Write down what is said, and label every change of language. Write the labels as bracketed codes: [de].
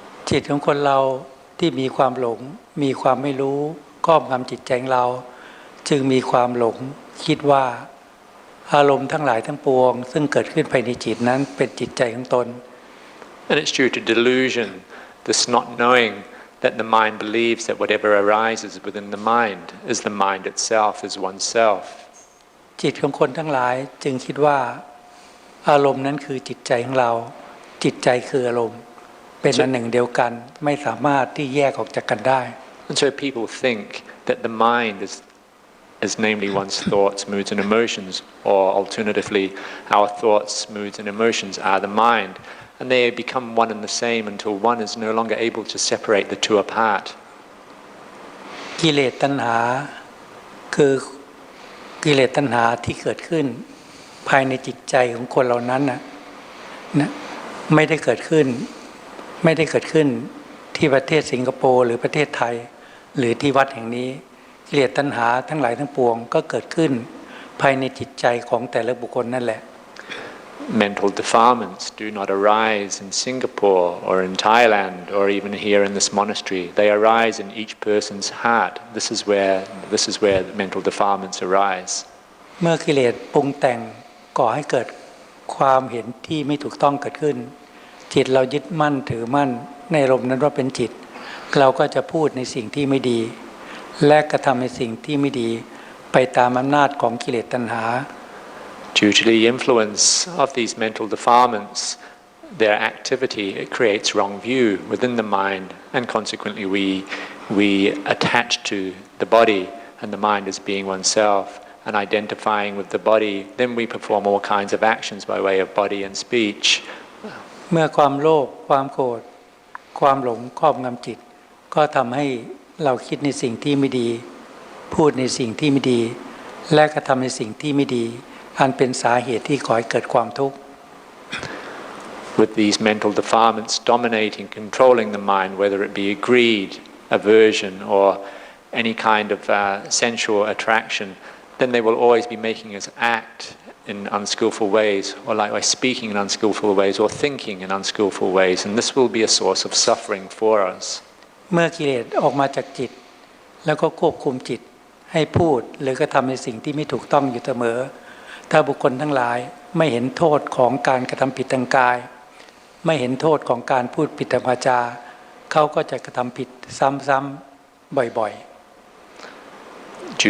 [th] จิตของคนเราที่มีความหลงมีความไม่รู้ครอบงำจิตใจของเราจึงมีความหลงคิดว่าอารมณ์ทั้งหลายทั้งปวงซึ่งเกิดขึ้นภายในจิตนั้นเป็นจิตใจของตน [en] And it's due to delusion, this not knowing that the mind believes that whatever arises within the mind is the mind itself, is oneself. [th] จิตของคนทั้งหลายจึงคิดว่าอารมณ์นั้นคือจิตใจของเราจิตใจคืออารมณ์เป็นอันหนึ่งเดียวกันไม่สามารถที่แยกออกจากกันได้ [en] And so people think that the mind is namely one's thoughts, moods and emotions, or alternatively our thoughts, moods and emotions are the mind, and they become one and the same until one is no longer able to separate the two apart. [th] กิเลสตัณหาคือกิเลสตัณหาที่เกิดขึ้นภายในจิตใจของคนเหล่านั้นนะไม่ได้เกิดขึ้นที่ประเทศสิงคโปร์หรือประเทศไทยหรือที่วัดแห่งนี้กิเลสตัณหาทั้งหลายทั้งปวงก็เกิดขึ้นภายในจิตใจของแต่ละบุคคลนั่นแหละ [en] Mental defilements do not arise in Singapore or in Thailand or even here in this monastery. They arise in each person's heart. This is where the mental defilements arise. [th] เมื่อกิเลสปรุงแต่งก่อให้เกิดความเห็นที่ไม่ถูกต้องเกิดขึ้นจิตเรายึดมั่นถือมั่นในอารมณ์นั้นว่าเป็นจิตเราก็จะพูดในสิ่งที่ไม่ดีและกระทำในสิ่งที่ไม่ดีไปตามอำนาจของกิเลสตัณหา [en] Due to the influence of these mental defilements, their activity it creates wrong view within the mind, and consequently we attach to the body and the mind as being oneself, and identifying with the body. Then we perform all kinds of actions by way of body and speech. [th] เมื่อความโลภความโกรธความหลงครอบงำจิตก็ทำให้เราคิดในสิ่งที่ไม่ดีพูดในสิ่งที่ไม่ดีและกระทำในสิ่งที่ไม่ดีอันเป็นสาเหตุที่ก่อให้เกิดความทุกข์ [en] With these mental defilements dominating, controlling the mind, whether it be greed, aversion, or any kind of sensual attraction, then they will always be making us act in unskillful ways, or likewise speaking in unskillful ways, or thinking in unskillful ways, and this will be a source of suffering for us. [th] เมื่อกิเลสออกมาจากจิตแล้วก็ควบคุมจิตให้พูดหรือกระทำในสิ่งที่ไม่ถูกต้องอยู่เสมอถ้าบุคคลทั้งหลายไม่เห็นโทษของการกระทำผิดทางกายไม่เห็นโทษของการพูดผิดทางวาจาเขาก็จะกระทำผิดซ้ำๆบ่อยๆ